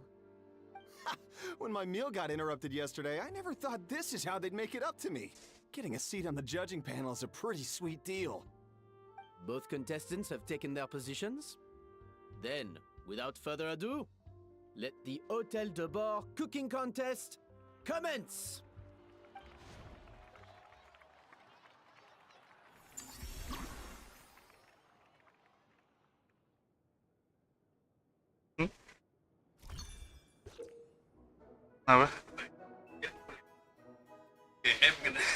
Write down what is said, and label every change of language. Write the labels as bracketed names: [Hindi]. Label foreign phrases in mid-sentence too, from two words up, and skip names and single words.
[English] When my meal got interrupted yesterday, I never thought this is how they'd make it up to me. Getting a seat on the judging panel is a pretty sweet deal. Both contestants have taken their positions. Then, without further ado, let the Hôtel de Bord cooking contest commence! [Indonesian] Apa? DM kan.